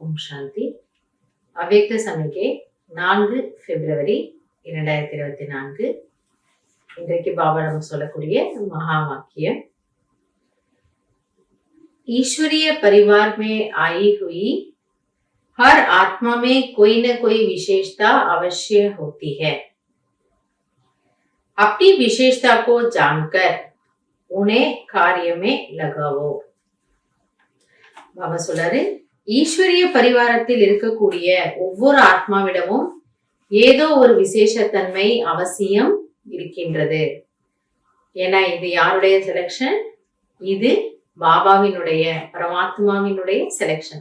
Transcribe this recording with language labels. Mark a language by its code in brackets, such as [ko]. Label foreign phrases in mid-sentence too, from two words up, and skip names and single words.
[ta] சாந்தி. அவ்யக்த சமிகை 4 பிப்ரவரி 2024. இன்றைக்கு பாபா நம்ம சொல்லக்கூடிய மகா வாக்கியம், [hi] ईश्वरीय परिवार में आई हुई हर आत्मा में कोई न कोई विशेषता अवश्य होती है। अपनी विशेषता को जानकर उन्हें कार्य में लगाओ. [ta] பாபா சொல்றாரு, ஈஸ்வரிய பரிவாரத்தில் இருக்கக்கூடிய ஒவ்வொரு ஆத்மாவிடமும் ஏதோ ஒரு விசேஷத்தன்மை அவசியம் இருக்கின்றது. ஏன்னா இது யாருடைய செலக்ஷன்? இது பாபாவினுடைய, பரமாத்மாவினுடைய செலக்ஷன்.